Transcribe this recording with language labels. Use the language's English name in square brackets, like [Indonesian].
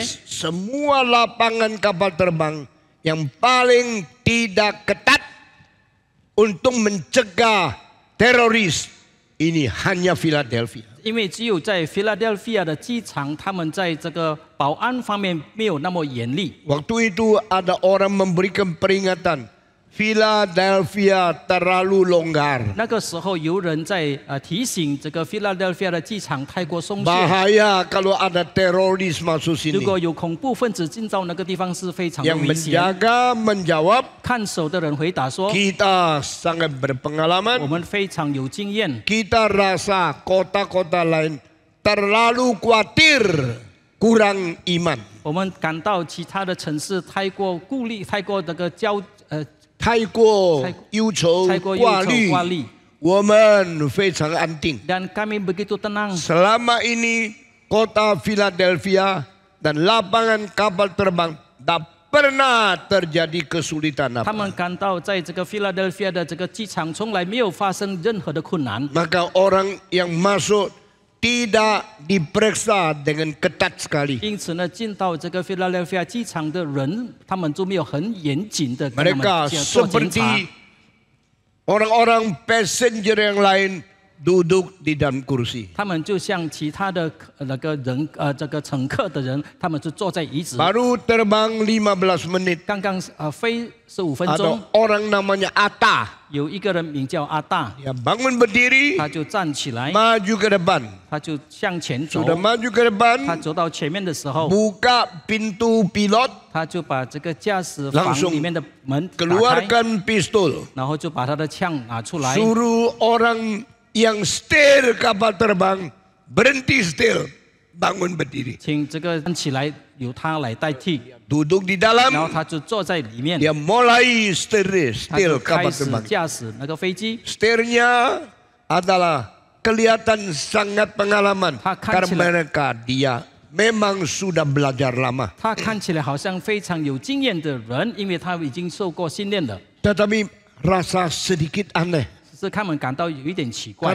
[Indonesian] semua lapangan kapal terbang yang paling tidak ketat untuk mencegah teroris ini hanya Philadelphia. [Chinese] 因为只有在 Philadelphia 的机场，他们在这个保安方面没有那么严厉。 [Indonesian] Waktu itu ada orang memberikan peringatan, Philadelphia terlalu longgar. [Chinese] 那个时候有人在提醒这个 Philadelphia 的机场太过松懈， [Indonesian] Bahaya kalau ada teroris masuk [Chinese] 如 [Indonesian] sini. [Chinese] 果有恐怖分子进到那个地方是非常的 [Indonesian] Yang [Chinese] 危险。 [Indonesian] menjaga menjawab, [Chinese] 看守的人回答说 [Indonesian] kita sangat [Chinese] 我 [Indonesian] berpengalaman. [Chinese] 们非常有经验， [Indonesian] Kita rasa kota-kota lain terlalu khawatir kurang iman. [Chinese] 我们感到其他的城市太过顾虑，太过这个太过忧愁挂虑，我们非常安定。 [Indonesian] dan kami begitu tenang. Selama ini kota Philadelphia dan lapangan kapal terbang tak pernah terjadi kesulitan [Chinese] 他们 [Indonesian] apa. [Chinese] 感到在这个 Philadelphia 的这个机场从来没有发生任何的困难， [Indonesian] Maka orang yang masuk tidak diperiksa dengan ketat sekali. [Chinese] 因此呢，进到这个 Philadelphia 机场的人，他们就没有很严谨的跟他 [Indonesian] Mereka [Chinese] 们做检查。 [Indonesian] seperti orang-orang passenger yang lain duduk di dalam kursi. [Chinese] 他们就像其他的那个人这个乘客的人，他们就坐在椅子。 [Indonesian] Baru terbang 15 menit. [Chinese] 刚刚飞15分 [Indonesian] Ada [Chinese] 钟， [Indonesian] orang namanya Atta. [Chinese] 有一个人名叫阿大， [Indonesian] Dia bangun berdiri, [Chinese] 他就站起来， [Indonesian] maju ke depan. [Chinese] 他就向前走。 [Indonesian] Sudah maju ke [Chinese] 他 [Indonesian] depan, [Chinese] 走到前面的时候， [Indonesian] buka pintu pilot, [Chinese] 他就把这个驾驶房 [Indonesian] Langsung [Chinese] 里面的门打开， [Indonesian] keluarkan pistol. [Chinese] 然后就把他的枪拿出来， [Indonesian] Suruh orang yang setir kapal terbang berhenti setir, bangun berdiri. [Chinese] 请这个站起来，由他来代替， [Indonesian] Duduk di [Chinese] 然后 [Indonesian] dalam, [Chinese] 他就坐在里面， [Indonesian] dia mulai setir [Chinese] 他就 [Indonesian] kapal [Chinese] 开始 [Indonesian] terbang. [Chinese] 驾驶那个飞机。 [Indonesian] Setirnya adalah kelihatan sangat pengalaman Akan karena dia memang sudah belajar lama. [Chinese] 他看起来好像非常有经验的人，因为他已经受过训练了。 [Indonesian] Tetapi rasa sedikit aneh [Chinese] 只是他们感到有一点奇怪，